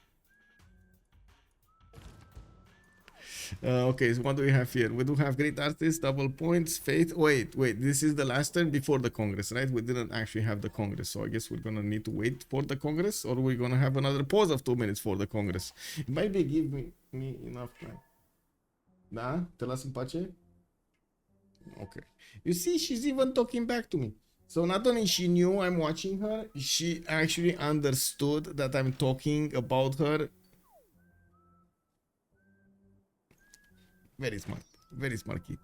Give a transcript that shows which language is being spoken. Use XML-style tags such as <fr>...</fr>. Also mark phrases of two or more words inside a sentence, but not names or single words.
<en>Okay, so what do we have here? We do have great artists, double points, faith. Wait, this is the last turn before the Congress, right? We didn't actually have the Congress, so I guess we're gonna need to wait for the Congress, or we're gonna have another pause of 2 minutes for the Congress. It might be give me enough time.</en> <ro>Da? Te las în pace?</ro> <en>Okay. You see, she's even talking back to me. So not only she knew I'm watching her, she actually understood that I'm talking about her. Very smart kid.</en>